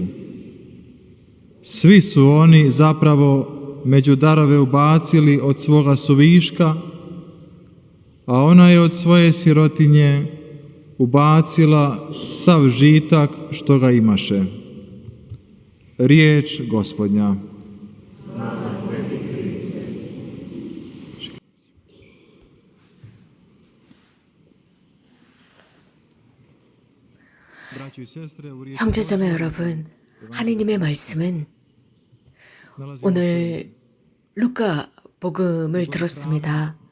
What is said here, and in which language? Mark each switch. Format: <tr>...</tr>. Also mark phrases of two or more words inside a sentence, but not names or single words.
<hr>Svi su oni zapravo među darove ubacili od svoga suviška, a ona je od svoje sirotinje ubacila sav žitak što ga imaše. Riječ Gospodnja.</hr> <ko>형제자매 여러분, 하느님의 말씀은 오늘 루카 복음을 들었습니다.</ko>